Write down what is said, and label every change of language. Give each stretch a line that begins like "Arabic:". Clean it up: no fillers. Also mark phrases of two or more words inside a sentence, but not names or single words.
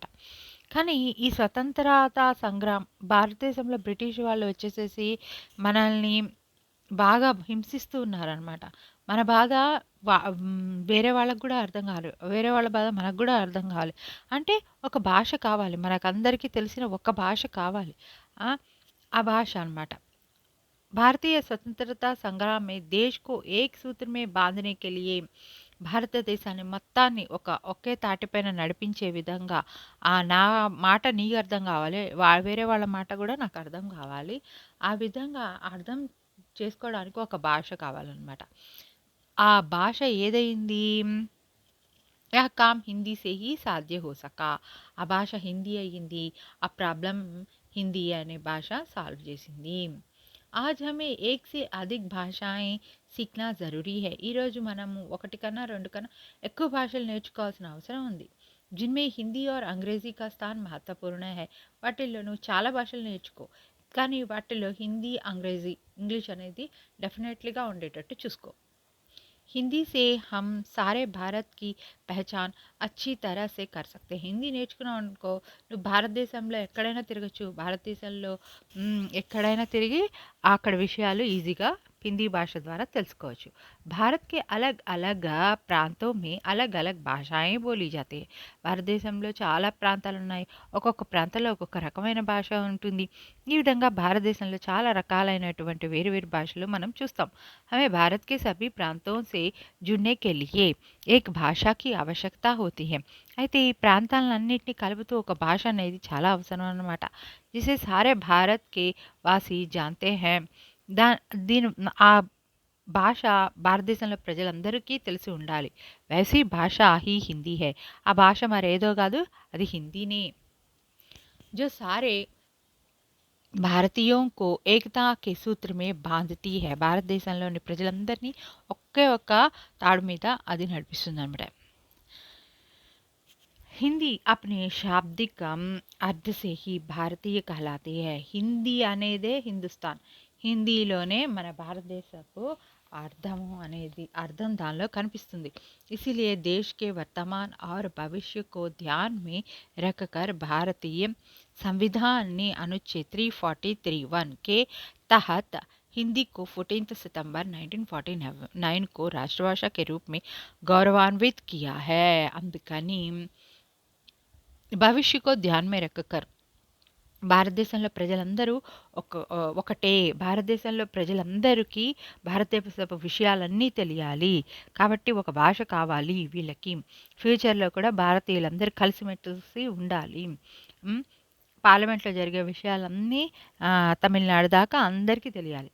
Telugu: కానీ ఈ స్వతంత్రతా భారతదేశంలో బ్రిటిష్ వాళ్ళు వచ్చేసేసి మనల్ని బాగా హింసిస్తూ ఉన్నారనమాట. మన బాధ వేరే వాళ్ళకి కూడా అర్థం కావాలి, వేరే వాళ్ళ బాధ మనకు కూడా అర్థం కావాలి అంటే ఒక భాష కావాలి, మనకందరికీ తెలిసిన ఒక భాష కావాలి. ఆ భాష అనమాట.
Hindi: भारतीय स्वतंत्रता संग्राम में देश को एक सूत्र में बांधने के लिए,
Telugu: భారతదేశాన్ని మొత్తాన్ని ఒకే తాటిపైన నడిపించే విధంగా నా మాట నీకు అర్థం కావాలి, వేరే వాళ్ళ మాట కూడా నాకు అర్థం కావాలి. ఆ విధంగా అర్థం చేసుకోవడానికి ఒక భాష కావాలన్నమాట. ఆ భాష ఏదైంది?
Hindi: यह काम हिंदी से ही साध्य हो सका.
Telugu: ఆ భాష హిందీ అయ్యింది. ఆ ప్రాబ్లం హిందీ అనే భాష సాల్వ్ చేసింది.
Hindi: आज हमें एक से अधिक भाषाएं सीखना ज़रूरी है.
Telugu: ఈరోజు మనము ఒకటి కన్నా రెండు కన్నా ఎక్కువ భాషలు నేర్చుకోవాల్సిన అవసరం ఉంది.
Hindi: जिनमें हिंदी और अंग्रेजी का स्थान महत्वपूर्ण है.
Telugu: వాటిల్లో నువ్వు చాలా భాషలు నేర్చుకో. కానీ వాటిలో హిందీ, అంగ్రేజీ, ఇంగ్లీష్ అనేది డెఫినెట్లీగా ఉండేటట్టు చూసుకో.
Hindi: हिंदी से हम सारे भारत की पहचान अच्छी तरह से कर सकते.
Telugu: హిందీ నేర్చుకున్నావు అనుకో, నువ్వు భారతదేశంలో ఎక్కడైనా తిరగచ్చు. భారతదేశంలో ఎక్కడైనా తిరిగి అక్కడ విషయాలు ఈజీగా హిందీ భాష ద్వారా తెలుసుకోవచ్చు.
Hindi: भारत के अलग अलग प्रांतों में अलग अलग भाषाएं बोली जाती हैं.
Telugu: భారతదేశంలో చాలా ప్రాంతాలు ఉన్నాయి. ఒక్కొక్క ప్రాంతంలో ఒక్కొక్క రకమైన భాష ఉంటుంది. ఈ విధంగా భారతదేశంలో చాలా రకాలైనటువంటి వేరు వేరు భాషలు మనం చూస్తాం.
Hindi: हमें भारत के सभी प्रांतों से जुड़ने के लिए एक భాషా की आवश्यकता होती है.
Telugu: అయితే ఈ ప్రాంతాలన్నింటినీ కలుపుతూ ఒక భాష అనేది చాలా అవసరం అన్నమాట.
Hindi: जिसे सारे भारत के वासी जानते हैं.
Telugu: దా దీని ఆ భాష భారతదేశంలో ప్రజలందరికీ తెలిసి ఉండాలి.
Hindi: वैसी भाषा ही हिंदी है.
Telugu: ఆ భాష మరేదో కాదు, అది హిందీనే.
Hindi: जो सारे భారతీయోं को एकता के सूत्र में बांधती है.
Telugu: భారతదేశంలోని ప్రజలందరినీ ఒకే ఒక్క తాడు మీద అది నడిపిస్తుందన్నమాట.
Hindi: हिंदी अपने शाब्दिक अर्थ से ही भारतीय कहलाती है.
Telugu: హిందీ అనేదే హిందుస్థాన్. హిందీలోనే మన భారతదేశపు అర్థం దానిలో కనిపిస్తుంది.
Hindi: इसीलिए देश के वर्तमान और भविष्य को ध्यान में रखकर भारतीय संविधान ने अनुच्छेद 343(1) के तहत हिंदी को 14 सितंबर 1949 को राष्ट्रभाषा के रूप में गौरवान्वित किया है.
Telugu: అందుకని
Hindi: भविष्य को ध्यान में रखकर
Telugu: భారతదేశంలో ప్రజలందరూ ఒకటే. భారతదేశంలో ప్రజలందరికీ భారతదేశపు విషయాలన్నీ తెలియాలి. కాబట్టి ఒక భాష కావాలి వీళ్ళకి. ఫ్యూచర్లో కూడా భారతీయులందరూ కలిసిమెలిసి ఉండాలి. పార్లమెంట్లో జరిగే విషయాలన్నీ తమిళనాడు దాకా అందరికీ తెలియాలి.